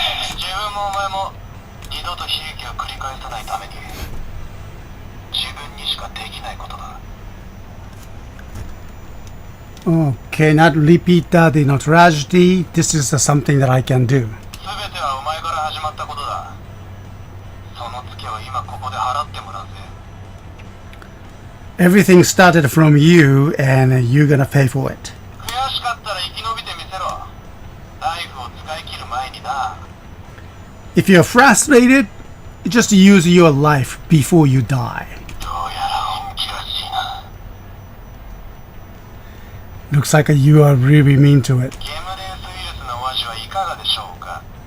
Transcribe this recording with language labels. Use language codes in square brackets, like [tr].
[ja] 自分もお前も二度と悲劇を繰り返さないために自分にしかできないことだ。 [en] Okay, not repeat that, tragedy. This is something that I can do. [ja] 全てはお前から始まったことだ。そのツケを今ここで払ってもらうぜ。 [en] Everything started from you, and you're gonna pay for it. [ja] 悔しかったら生き延びてみせろ。ナイフを使い切る前にな。 [en] If you're frustrated, just use your life before you die. [ja] どうやら本気らしいな。 [en] Looks like you are really mean to it. [ja] ゲムデンスウイルスのお味はいかがでしょうか。